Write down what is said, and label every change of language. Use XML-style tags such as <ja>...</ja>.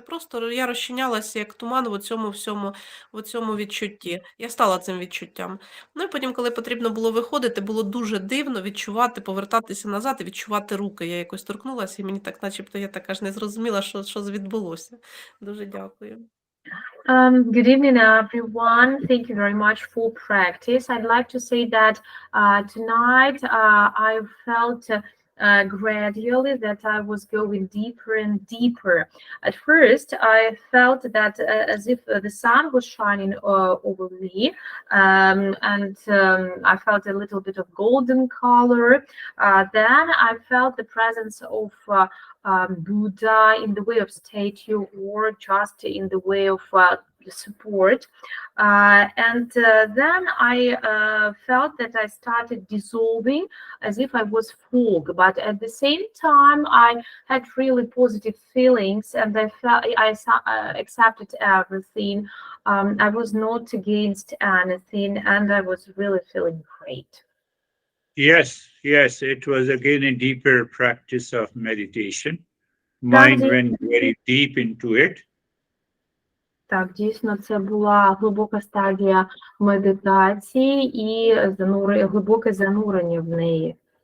<uk>Просто я розчинялася як туман в цьому відчутті. Я стала цим відчуттям. Ну і потім, коли потрібно було виходити, було дуже дивно відчувати, повертатися назад і відчувати руки. Я якось торкнулася, і мені так, начебто, я так аж не зрозуміла, що відбулося. Дуже дякую.</uk> <en>Good evening, everyone. Thank you very much for practice. I'd like to say that tonight I felt gradually that I was going deeper and deeper. At first, I felt that as if the sun was shining over me, and I felt a little bit of golden color. Then I felt the presence of Buddha in the way of statue or just in the way of support. And then I felt that I started dissolving as if I was fog, but at the same time I had really positive feelings and I felt I accepted everything. I was not against anything and I was really feeling great. Yes, it was again a deeper practice of meditation. Mind went very deep into it.</en> <uk>Так, дійсно, це була глибока стадія медитації і глибоке занурення в неї.</uk>